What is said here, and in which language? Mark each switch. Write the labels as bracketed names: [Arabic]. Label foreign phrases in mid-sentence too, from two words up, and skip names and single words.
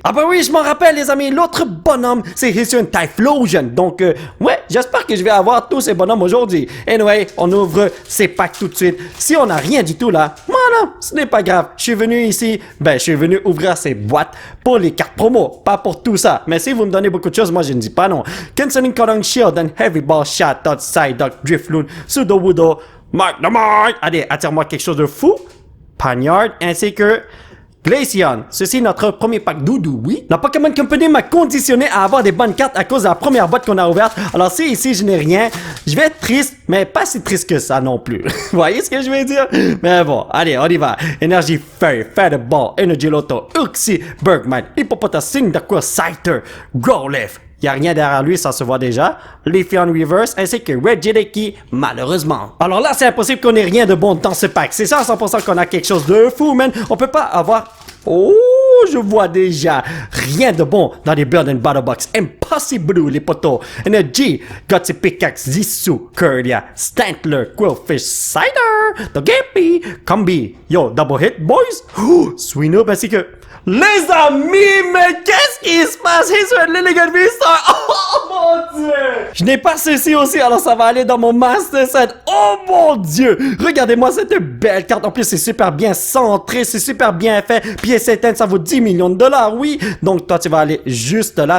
[French] Ah bah oui, je m'en rappelle, les amis. L'autre bonhomme, c'est Hisuen Typhlosion. Donc, ouais, j'espère que je vais avoir tous ces bonhommes aujourd'hui. Anyway, on ouvre ces packs tout de suite. Si on n'a rien du tout là, voilà, ce n'est pas grave. Je suis venu ici, je suis venu ouvrir ces boîtes pour les cartes promo, pas pour tout ça. Mais si vous me donnez beaucoup de choses, moi je ne dis pas non. Canceling Kodong Shield and Heavy Ball Shot, Dot Side, Dot Driftloon, Pseudo Wudo, Mark the Mark. Allez, attire-moi quelque chose de fou. Panyard, ainsi que Glaceon. Ceci est notre premier pack doudou, oui. La Pokémon Company m'a conditionné à avoir des bonnes cartes à cause de la première boîte qu'on a ouverte. Alors si ici je n'ai rien, je vais être triste, mais pas si triste que ça non plus. Vous voyez ce que je veux dire? Mais bon, allez, on y va. Énergie Feuille, Featherball, Energy Lotto, Uxie, Bergman, Hippopotamus, Dakua, Scyther, Growlithe. Il n'y a rien derrière lui, ça se voit déjà. Leafeon Reverse ainsi que Regieleki, malheureusement. Alors là, c'est impossible qu'on ait rien de bon dans ce pack. C'est ça à 100% qu'on a quelque chose de fou, man. On peut pas avoir... Oh, je vois déjà rien de bon dans les Build and Battle Box. Impossible, les potos. Energy, Gutsy Pickaxe, Zissou, Curlia, Stantler, Quillfish, Cider, Togepi, Combi. [English] Yo, double hit, boys. Swinoob [French] ainsi que... Les amis, mais qu'est-ce qui se passe? Hisuen Lilligant V-Star. Oh mon Dieu! Je n'ai pas ceci aussi, alors ça va aller dans mon Master Set. Oh mon Dieu! Regardez-moi cette belle carte. En plus, c'est super bien centré, c'est super bien fait. Pièce éteinte, ça vaut 10 millions de dollars, oui. Donc, toi, tu vas aller juste là.